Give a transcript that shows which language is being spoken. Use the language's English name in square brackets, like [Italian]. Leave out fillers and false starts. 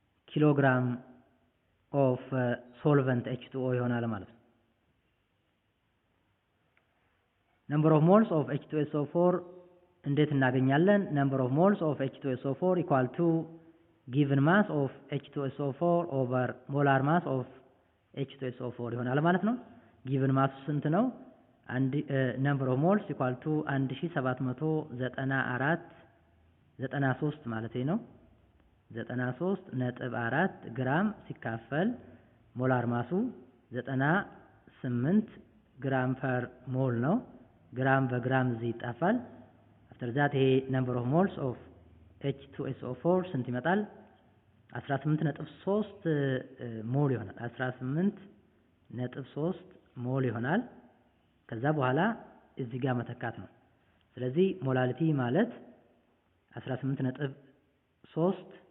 [Amharic] ለኪሎግራም ኦፍ ሶልቨንት H2O ይሆናል ማለት ነው። [English] number of moles of H2SO4 [Amharic] እንዴት እናገኛለን? [English] number of moles of H2SO4 equal to given mass of H2SO4 over molar mass of H2SO4 [Amharic] ይሆናል ማለት ነው። [English] given mass [Amharic] ስንት ነው? [English] number of moles equal to [Amharic] 1793 ማለት ነው። 93.4 ግራም ሲካፈል ሞላር ማሱ 98 ግራም ፐር ሞል ነው። ግራም በግራም እዚህ ይጣፋል። [English] after that [Amharic] ይሄ [English] number of moles of H2SO4 [Amharic] ስንት ይመጣል? 18.3 ሞል ይሆናል። 18.3 ሞል ይሆናል። ከዛ በኋላ እዚህ ጋር መተካት ነው። ስለዚህ ሞላሊቲ ማለት 18.3